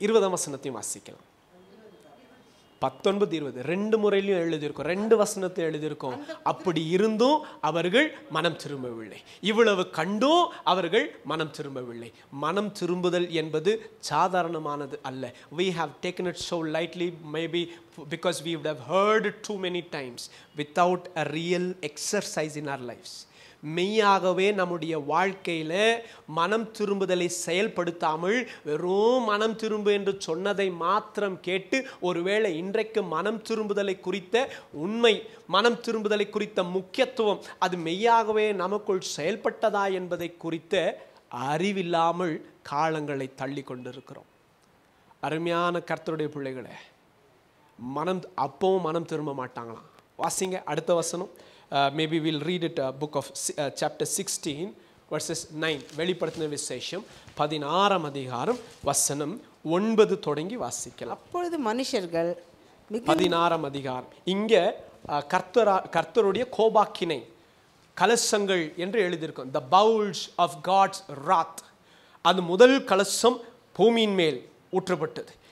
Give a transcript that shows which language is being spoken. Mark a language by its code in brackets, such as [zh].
[ta] 20ஆம் வசனத்தையும் வாசிக்கலாம். 19, 20 ரெண்டு முறையிலும் எழுதியிருக்கும். 2 வசனத்தை எழுதியிருக்கும். அப்படி இருந்தும் அவர்கள் மனம் திரும்பவில்லை. இவ்வளவு கண்டும் அவர்கள் மனம் திரும்பவில்லை. மனம் திரும்புதல் என்பது சாதாரணமானது அல்ல. [en] We have taken it so lightly, maybe because we would have heard it too many times without a real exercise in our lives. [ta] மெய்யாகவே நம்முடைய வாழ்க்கையில மனம் திரும்புதலை செயல்படுத்தாமல் வெறும் மனம் திரும்பு என்று சொன்னதை மாத்திரம் கேட்டு, ஒருவேளை இன்றைக்கு மனம் திரும்புதலை குறித்த உண்மை, மனம் திரும்புதலை குறித்த முக்கியத்துவம் அது மெய்யாகவே நமக்குள் செயல்பட்டதா என்பதை குறித்த அறிவில்லாமல் காலங்களை தள்ளி கொண்டிருக்கிறோம். அருமையான கர்த்தருடைய பிள்ளைகளே, அப்பவும் மனம் திரும்ப மாட்டாங்களாம். வாசிங்க அடுத்த வசனம். [en] Maybe we'll read it, book of chapter 16 verses 9. [ta] வெளிப்படுத்தின விசேஷம் 16ஆம் அதிகாரம் வசனம் 9 தொடங்கி வாசிக்கலாம். அப்பொழுது மனுஷர்கள் 16ஆம் அதிகாரம் இங்க கர்த்தருடைய கோபாக்கினை கலசங்கள் என்று எழுதியிருக்கும். [en] The bowls of God's wrath. [ta] அது முதல் கலசம் பூமியின் மேல் ஊற்றப்பட்டது.